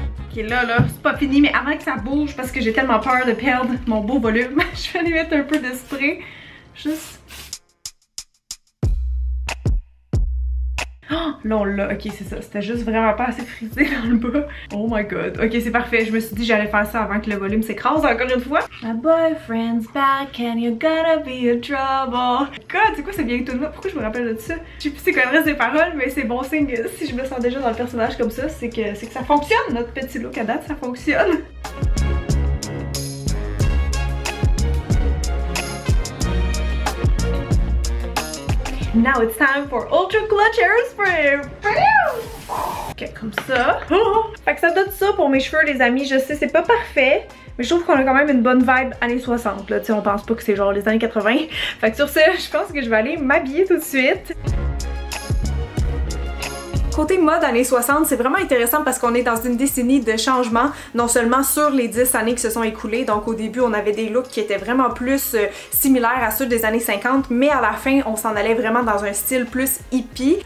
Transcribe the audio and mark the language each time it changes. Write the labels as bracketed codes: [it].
[fr] Ok, là, c'est pas fini, mais avant que ça bouge, parce que j'ai tellement peur de perdre mon beau volume, je vais aller mettre un peu de spray. Juste... Oh, là, on l'a. Ok, c'est ça. C'était juste vraiment pas assez frisé dans le bas. Oh my god. Ok, c'est parfait. Je me suis dit j'allais faire ça avant que le volume s'écrase encore une fois. [en] My boyfriend's back and you're gonna be in trouble. [fr] God, c'est quoi c'est bien tout là? Pourquoi je me rappelle de ça? Je sais plus c'est quoi le reste des paroles, mais c'est bon signe. Si je me sens déjà dans le personnage comme ça, c'est que ça fonctionne. Notre petit look à date, ça fonctionne. [en] Now it's time for Ultra Clutch Hairspray! [fr] Ok, comme ça. Fait que ça donne ça pour mes cheveux, les amis. Je sais, c'est pas parfait, mais je trouve qu'on a quand même une bonne vibe années 60. Là, tu sais, on pense pas que c'est genre les années 80. Fait que sur ce, je pense que je vais aller m'habiller tout de suite. Côté mode années 60, c'est vraiment intéressant parce qu'on est dans une décennie de changement, non seulement sur les 10 années qui se sont écoulées, donc au début on avait des looks qui étaient vraiment plus similaires à ceux des années 50, mais à la fin on s'en allait vraiment dans un style plus hippie.